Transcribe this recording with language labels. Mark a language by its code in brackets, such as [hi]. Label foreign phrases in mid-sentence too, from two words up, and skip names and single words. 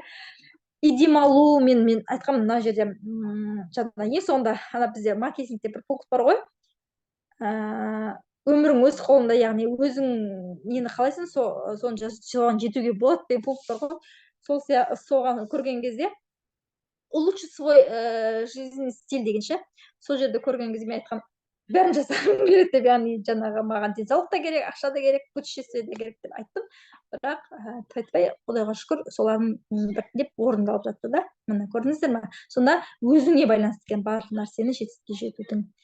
[kk] И демалу, мен айтқанмын мына жерде жаңағы ең соңында ана бізде маркетингте бір пункт бар ғой, өмірің өз қолыңда, яғни өзің нені қалайсың, соған жетуге болады деген пункт бар ғой. Соған көрген кезде [ru] улучшить свой жизненный стиль [kk] дегенше, сол жерде көрген кезде мен айтқам, бәрін жасағым келеді деп, яғни жаңағы маған денсаулық та керек, ақша да керек, путешествие де керек деп айттым. Бірақ айтпай, құдайға шүкір, солардың біртіндеп орындалып жатты да. Міне көрдіңіздер ме? Сонда өзіңе байланысты екен барлық нәрсені жетістікке жетудің.